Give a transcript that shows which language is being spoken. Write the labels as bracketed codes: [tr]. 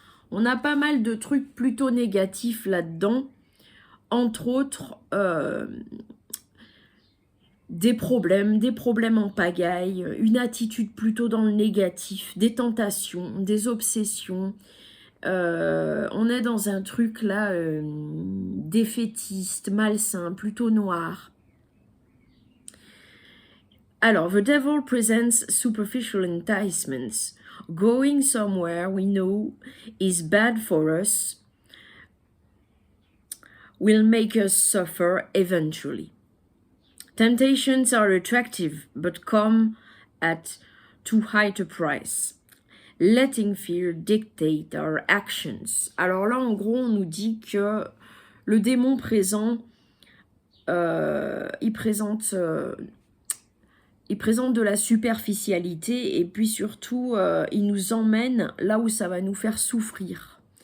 [fr] On a pas mal de trucs plutôt négatifs là-dedans, entre autres des problèmes en pagaille, une attitude plutôt dans le négatif, des tentations, des obsessions. On est dans un truc là défaitiste, malsain, plutôt noir. [en] Alors, the devil presents superficial enticements. Going somewhere we know is bad for us will make us suffer eventually. Temptations are attractive, but come at too high a price. Letting fear dictate our actions. [fr] Alors là, en gros, on nous dit que le démon présent, il présente de la superficialité et puis surtout, il nous emmène là où ça va nous faire souffrir.